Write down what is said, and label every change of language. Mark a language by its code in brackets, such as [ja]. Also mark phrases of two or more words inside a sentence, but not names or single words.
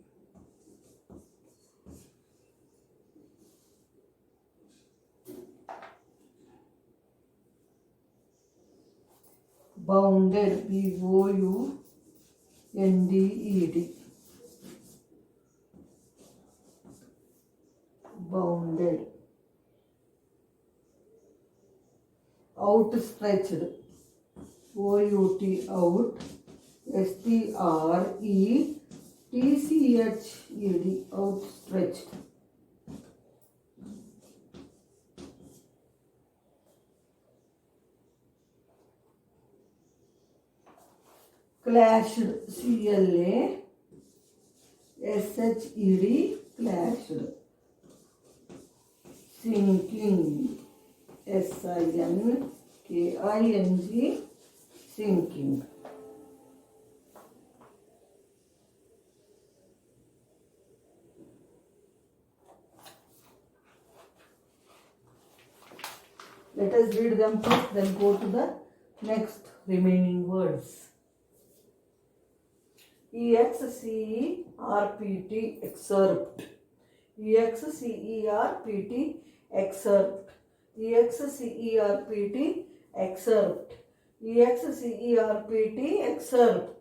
[en] Bounded, B-O-U-N-D-E-D, bounded. Outstretched, O-U-T, out, S-T-R-E-T-C-H-E-D, outstretched. Clashed, C-L-A-S-H-E-D, clashed. Sinking, S-I-N-K-I-N-G, sinking. Let us read them first, then go to the next remaining words. E-X-C-E-R-P-T, excerpt. E-X-C-E-R-P-T, excerpt. E-X-C-E-R-P-T, excerpt. E-X-C-E-R-P-T, excerpt.